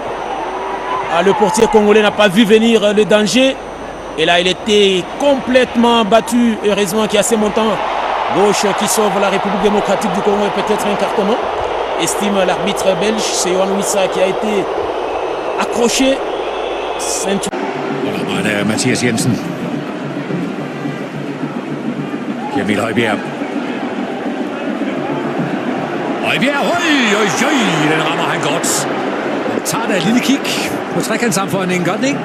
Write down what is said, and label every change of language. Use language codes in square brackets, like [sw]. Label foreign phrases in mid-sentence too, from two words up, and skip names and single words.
[fr] Ah, le portier congolais n'a pas vu venir le danger. Et là, il était complètement battu. Heureusement qu'il y a ces montants gauche qui sauve la République démocratique du Congo et peut-être un carton. Estime l'arbitre belge, c'est Yohan Wissa qui a été accroché. [da] Og der er Mathias Jensen. Emil Højbjerg. Højbjerg, den rammer han godt. Han tager da et lille kig på trekantsammenføjningen, godt ikke?